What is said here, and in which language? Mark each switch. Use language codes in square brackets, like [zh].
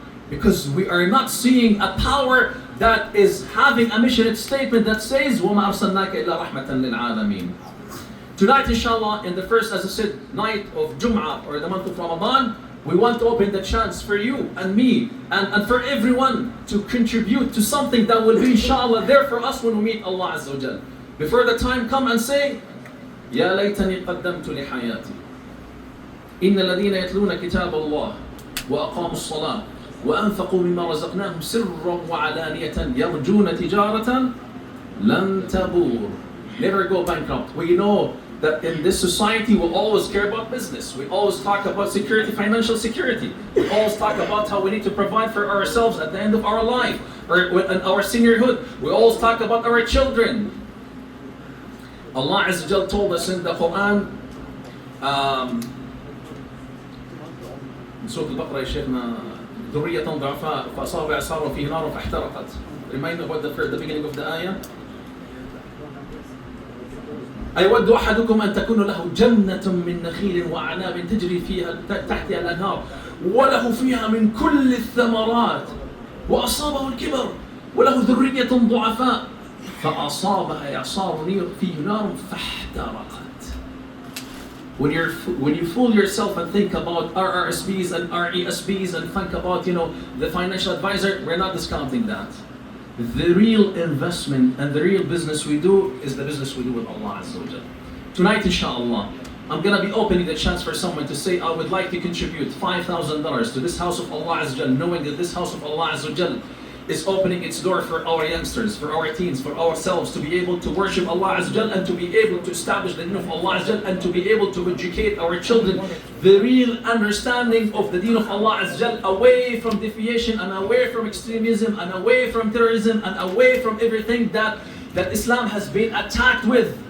[en] Because we are not seeing a power that is having a mission statement that says, [ar] وَمَا أَرْسَلْنَاكَ إِلَّا رَحْمَةً لِلْعَالَمِينَ. [en] Tonight, inshallah, in the first, as I said, night of Jum'ah, or the month of Ramadan, we want to open the chance for you and me and for everyone to contribute to something that will be, inshallah, there for us when we meet Allah Azza wa Jal. Before the time come and say, [ar] يا ليتني قدمت لحياتي إن الذين يتلون كتاب الله وأقاموا الصلاة وأنفقوا مما رزقناهم سرا وعلانية يرجون تجارة لن تبور. [en] Never go bankrupt. We know that in this society we'll always care about business. We always talk about security, financial security. We always talk about how we need to provide for ourselves at the end of our life or in our seniorhood. We always talk about our children. Allah Azza wa Jal told us in the Quran, in Surah Al-Baqarah, Shaykhna, [ar] ذُرِّيَّةً ضَعْفَاءَ فَأَصَابَ إِعْصَارٌ فِيهِ نَارٌ فَاحْتَرَقَتْ. [en] Remind me about the beginning of the ayah. [ar] أيود أحدكم أن تكون له جنة من نخيل وأعناب تجري فيها تحتها الأنهار وله فيها من كل الثمرات وأصابه الكبر وله ذرية ضعفاء فأصابها إعصار فيه نار فاحترقت. [en] When you fool yourself and think about RRSPs and RESPs and think about the financial advisor, we're not discounting that. The real investment and the real business we do is the business we do with Allah Azza wa Jal. Tonight, inshallah, I'm going to be opening the chance for someone to say, I would like to contribute $5,000 to this house of Allah Azza wa Jal, knowing that this house of Allah Azza wa Jal is opening its door for our youngsters, for our teens, for ourselves to be able to worship Allah Azza wa Jal and to be able to establish the deen of Allah Azza wa Jal and to be able to educate our children the real understanding of the deen of Allah Azza wa Jal, away from deviation and away from extremism and away from terrorism and away from everything that Islam has been attacked with.